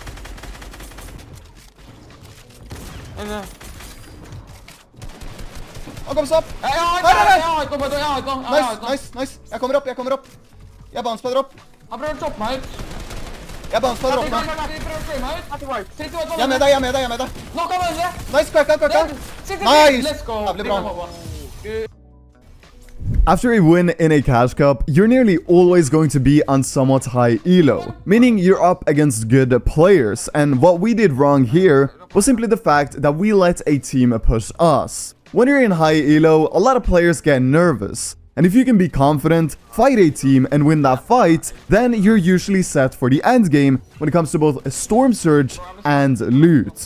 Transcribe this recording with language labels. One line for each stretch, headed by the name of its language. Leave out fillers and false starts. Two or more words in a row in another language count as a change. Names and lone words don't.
Norwegian: Han kom seg opp. Jeg har ikke. Nice. Jeg kommer opp. Jeg bouncepadder opp. Han prøver å toppe meg ut. Jeg bounce på Vi droppa. prøver å frame ut.
English: At white.
Norwegian: 31 Jeg er med deg, jeg er med deg, jeg er med deg. Nok av hverandre. Nice, cracka. Nice!
English: Let's go.
Norwegian: Jævlig bra.
English: After a win in a cash cup, you're nearly always going to be on somewhat high elo, meaning you're up against good players, and what we did wrong here was simply the fact that we let a team push us. When you're in high elo, a lot of players get nervous, and if you can be confident, fight a team and win that fight, then you're usually set for the end game when it comes to both Storm Surge and loot.